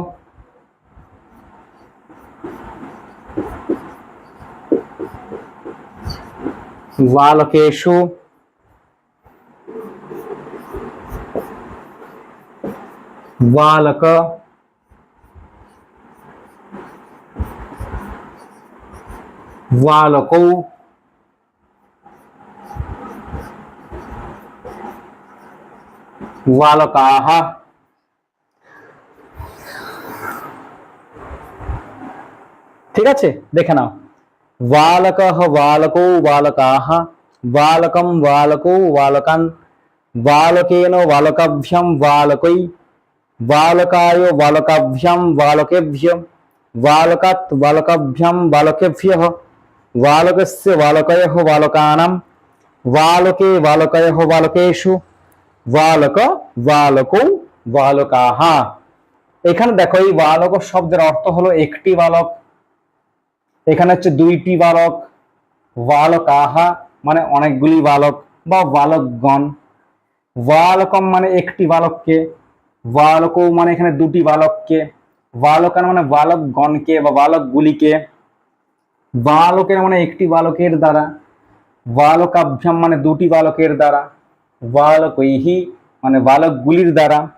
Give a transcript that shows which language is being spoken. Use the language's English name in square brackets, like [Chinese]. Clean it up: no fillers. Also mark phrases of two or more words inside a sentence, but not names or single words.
[Sanskrit] बालकेषु बालक बालकौ [Bangla] बालकाः ঠিক আছে দেখে নাও [Sanskrit] बालकः बालकौ बालकाः बालकं बालकौ बालकान् बालकेन बालकाभ्यां बालकै बालकाय बालकाभ्यां बालकेभ्यः बालकात् बालकाभ्यां बालकेभ्यः बालकस्य बालकयोः बालकानां बालके बालकयोः बालकेषु बालक बालकौ बालकाः। [Bangla] এখানে দেখো এই বালক শব্দের অর্থ হলো একটি বালক, এখানে হচ্ছে দুইটি বালক, বালকাহা মানে অনেকগুলি বালক বা বালকগণ, বালকম মানে একটি বালককে, বালকৌ মানে এখানে দুটি বালককে, বালকান মানে বালকগণকে বা বালকগুলিকে, বালকের মানে একটি বালকের দ্বারা, বালকাভ্যাম মানে দুটি বালকের দ্বারা, বালকৈহি মানে বালকগুলির দ্বারা।